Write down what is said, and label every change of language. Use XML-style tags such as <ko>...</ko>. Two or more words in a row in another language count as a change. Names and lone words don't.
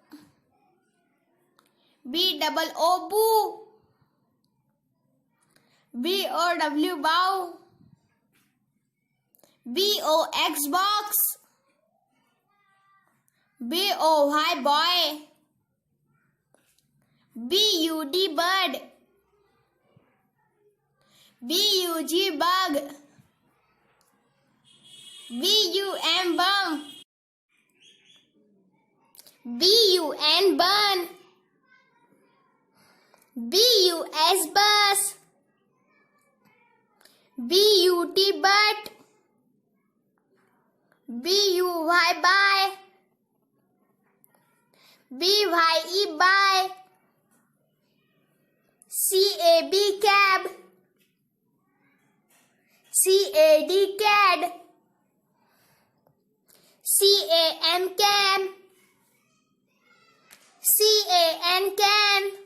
<en>B-double-O, boo. B-O-W, bow. B-O-X, box. B-O-Y, boy. B-U-D, bird. B-U-G, bug. B-U-M, bum. B-U-N, bun. B-U-S, bus. B-U-T, butt. B-U-Y, buy. B-Y-E, buy. C-A-B, cab. C-A-D, cad. C-A-N, can. C-A-N, can.</en>